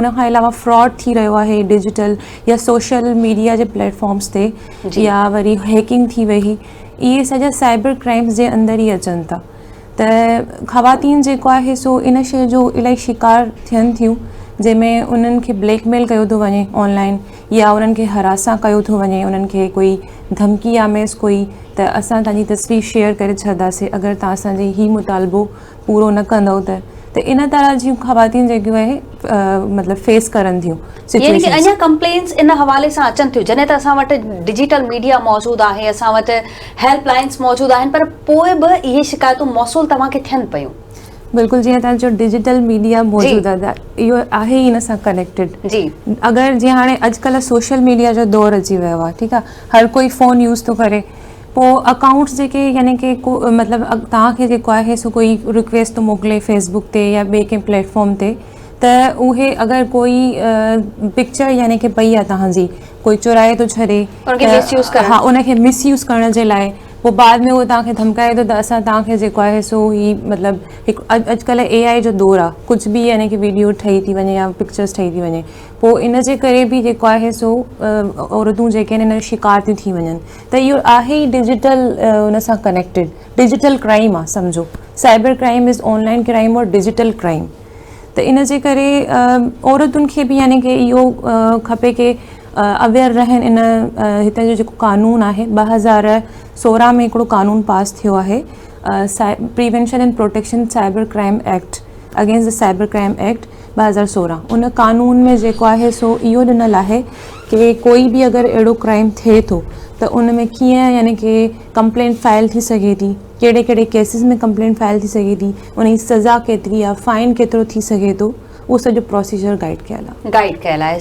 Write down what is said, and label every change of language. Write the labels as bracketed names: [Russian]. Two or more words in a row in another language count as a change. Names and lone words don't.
[Sindhi] उन खां अलावा फ्रॉड थी रहियो आहे डिजिटल या [English] social media [Sindhi] जे प्लेटफॉर्म्स ते, या वरी हैकिंग थी वई, इहे सॼा [English] cyber crimes [Sindhi] जे अंदरि ई अचनि था। त ख़वातीन जेको आहे सो इन शइ जो इलाही शिकार थियनि थियूं, जंहिंमें उन्हनि खे ब्लैकमेल कयो थो वञे ऑनलाइन, या उन्हनि खे हरासा कयो थो वञे, उन्हनि खे कोई धमकी या मैस कोई त असां तव्हांजी तस्वीर शेयर करे छॾंदासीं अगरि तव्हां असांजे ही मुतालबो पूरो न कंदव त इन तरह जूं ख़वातीन जेकियूं आहे मतिलबु फेस करनि थियूं। यानी कि अञा कंप्लेंट्स इन हवाले सां अचनि थियूं, जॾहिं त असां वटि [English] digital media [Sindhi] मौजूदु आहे, असां वटि हेल्पलाइंस मौजूदु आहिनि, पर पोइ बि इहे शिकायतूं मौसूल तव्हांखे थियनि पियूं। बिल्कुलु, जीअं तव्हां चयो [English] digital media [Sindhi] मौजूदु आहे, इहो आहे ई इन सां कनेक्टेड। जी, अगरि जीअं हाणे अॼुकल्ह [English] social media [Sindhi] जो दौरु अची वियो आहे, ठीकु आहे, हर कोई फ़ोन यूज़ थो करे, पोइ अकाउंट्स जेके यानी कि मतिलबु तव्हांखे जेको आहे सो कोई रिक्वेस्ट थो मोकिले फेसबुक ते या ॿिए कंहिं प्लेटफॉर्म ते, त उहे अगरि कोई पिक्चर यानी कि पई आहे तव्हांजी, कोई चुराए थो छॾे, हा, उनखे मिसयूज़ करण जे लाइ पोइ बाद में उहो तव्हांखे धमकाए थो त असां तव्हांखे जेको आहे सो ही मतिलबु हिकु अॼुकल्ह AI जो दौरु आहे, कुझु बि यानी कि वीडियो ठही थी वञे या पिक्चर्स ठही थी वञे, पोइ इन जे करे बि जेको आहे सो औरतूं जेके आहिनि इन शिकार थियूं थी वञनि। त इहो आहे ई डिजिटल उन सां कनेक्टेड, [English] digital crime [Sindhi] आहे सम्झो। [English] cyber crime is online crime और digital crime. [Sindhi] त इन जे करे औरतुनि खे बि यानी कि इहो खपे कि अवेयर रहनि। इन हिते जो जेको कानून आहे 2016 में हिकिड़ो कानून पास थियो आहे, [English] Prevention and protection cyber crime act, against the cyber crime act 2016. [Sindhi] उन कानून में जेको आहे सो इहो ॾिनल आहे कि कोई बि अगरि अहिड़ो क्राइम थिए थो त उन में कीअं यानी कि [English] complaint file [Sindhi] थी सघे थी, कहिड़े कहिड़े केसिस में [English] complaint file [Sindhi] थी सघे थी, उन जी सज़ा केतिरी आहे, फाइन केतिरो थी सघे थो, उहो सॼो प्रोसीजर गाइड कयल आहे।